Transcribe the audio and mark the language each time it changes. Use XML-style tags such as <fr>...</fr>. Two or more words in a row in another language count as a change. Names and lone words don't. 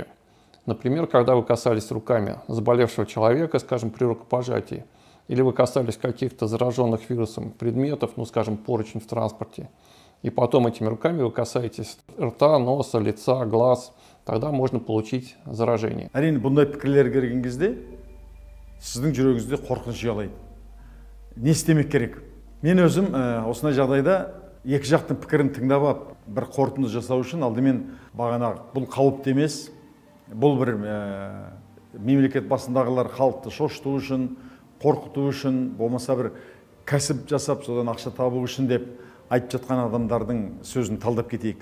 <ru>Например, когда вы касались руками заболевшего человека, скажем, при рукопожатии, или вы касались каких-то зараженных вирусом предметов, ну, скажем, поручень в транспорте, и потом этими руками вы касаетесь рта, носа, лица, глаз, тогда можно получить заражение.</ru> <kk>Әрине, бұндай пікірлер келген кезде сіздің жүрегіңізде қорқыныш ұялайды. Не істемек керек? Мен өзім осындай жағдайда екі жақтың пікірін тыңдап алып, бір қорытынды жасау үшін алдымен бағана бұл қауіпті емес, бұл бір мемлекет басындағылар халықты шошыту үшін, қорқыту үшін, болмаса бір кәсіп жасап, содан ақша табу үшін деп айтып жатқан адамдардың сөзін талдап кетейік.</kk>